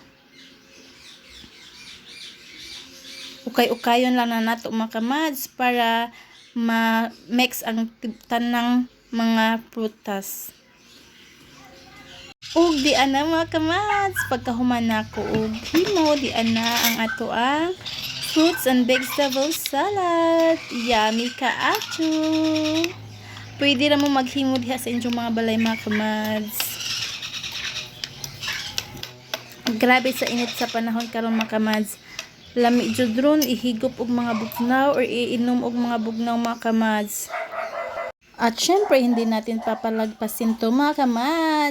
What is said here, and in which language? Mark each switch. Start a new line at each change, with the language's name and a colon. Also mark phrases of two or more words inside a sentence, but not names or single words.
Cebuano: Ukay-ukayon lang na nato mga kamads para ma-mix ang tanang mga prutas. Ug di ana mga kamads, pagkahuman nako og himo, di ana ang ato ang
English: fruits and vegetable salad.
Cebuano: Yummy kaayo. Pwede ra mo maghimo diha sa inyong mga balay mga kamads. Grabe sa init sa panahon karon mga kamads. Lami jud ron ihigop og mga bugnaw or iinom og mga bugnaw mga kamads.
Filipino: At syempre, hindi natin papalagpasin to mga kamads.